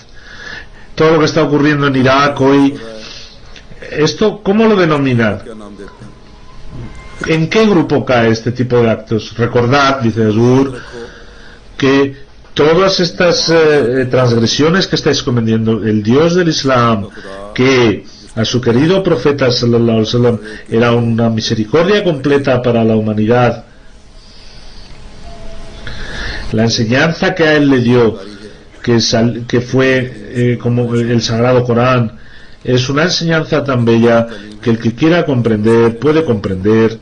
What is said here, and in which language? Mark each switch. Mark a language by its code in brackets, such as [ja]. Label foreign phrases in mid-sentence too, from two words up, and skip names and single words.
[es] Todo lo que está ocurriendo en Irak hoy, ¿esto cómo lo denominan? ¿En qué grupo cae este tipo de actos? Recordad, dice Azur, que todas estas transgresiones que estáis cometiendo, el Dios del Islam, que a su querido profeta [ar] صلى الله عليه وسلم [es] era una misericordia completa para la humanidad, la enseñanza que a él le dio, que fue como el Sagrado Corán, es una enseñanza tan bella que el que quiera comprender puede comprender.